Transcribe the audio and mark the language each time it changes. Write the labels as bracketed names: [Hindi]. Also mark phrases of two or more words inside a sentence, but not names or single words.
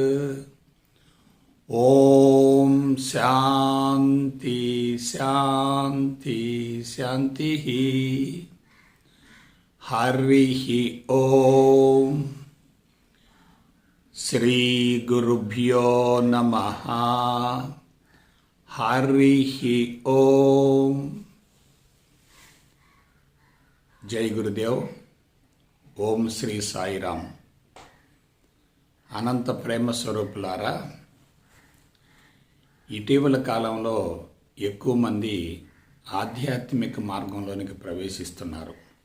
[Sanskrit] ॐ शान्ति शान्ति शान्तिः। हरिः ॐ। श्री गुरुभ्यो नमः। हरिः ఓం। [Telugu] జై గురుదేవ్। ఓం శ్రీ సాయిరామ్। అనంత ప్రేమ స్వరూపులారా, ఇటీవల కాలంలో ఎక్కువ మంది ఆధ్యాత్మిక మార్గంలోనికి ప్రవేశిస్తున్నారు.